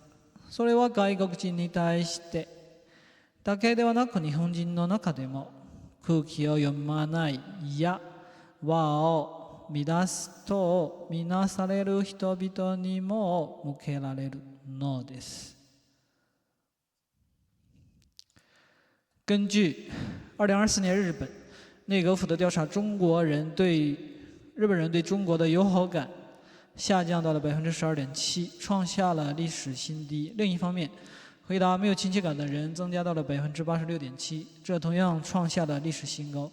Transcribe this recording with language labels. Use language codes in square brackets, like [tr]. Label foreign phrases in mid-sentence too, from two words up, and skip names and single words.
[ja] それは外国人に対してだけではなく、日本人の中でも空気を読まないや和を乱すとみなされる人々にも向けられるのです。 [zh] 根据2024年日本内阁府的调查，日本人对中国的友好感下降到了12.7%，创下了历史新低。另一方面，回答没有亲切感的人增加到了86.7%，这同样创下了历史新高。